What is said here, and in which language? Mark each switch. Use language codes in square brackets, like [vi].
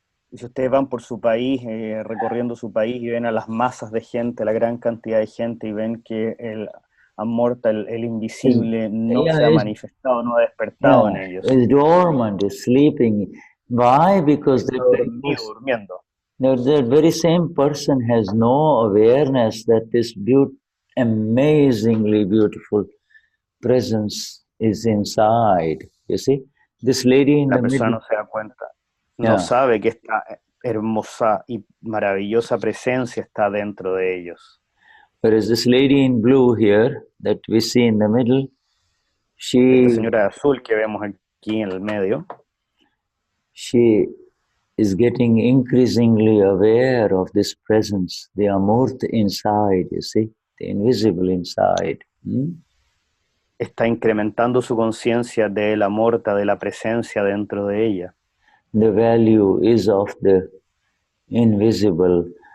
[es] Y si ustedes van por su país, recorriendo su país y ven a las masas de gente, la gran cantidad de gente, y ven que el amorta, el invisible, no se ha manifestado, no ha despertado en ellos. [en] It's dormant, it's sleeping. Why? Because [es] durmiendo. [en] That very same person has no awareness that this amazingly beautiful presence is inside. You see, this lady in the middle. [es] La persona no se da cuenta. No sabe que esta hermosa y maravillosa presencia está dentro de ellos. [en] Whereas this lady in blue here, that we see in the middle, [es] esta señora azul que vemos aquí en el medio, [en] she is getting increasingly aware of this presence, the amurta inside, you see, the invisible inside. [es] Está incrementando su conciencia de la amorta, de la presencia dentro de ella. [en] The value is of the invisible.